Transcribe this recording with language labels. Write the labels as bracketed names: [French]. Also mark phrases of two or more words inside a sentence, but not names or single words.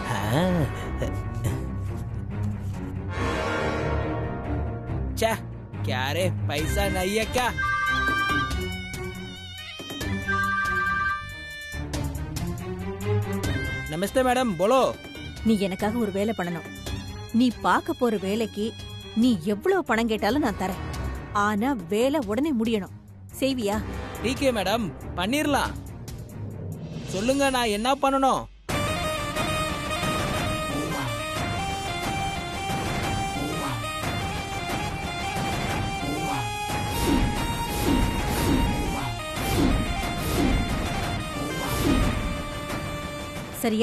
[Hindi] ச்சே क्या रे पैसा नहीं है क्या नमस्ते मैडम बोलो [Tamil] நீ எனக்காக ஒரு வேலை பண்ணணும். நீ பார்க்க போற வேலைக்கு நீ எவ்வளவு பணம் கேட்டாலும் நான் தரேன். ஆனா வேலை உடனே முடியணும். செய்வியா? [Hindi] ठीक है [Tamil] மேடம் பண்ணிரலாம். சொல்லுங்க நான் என்ன பண்ணணும்? சரியா?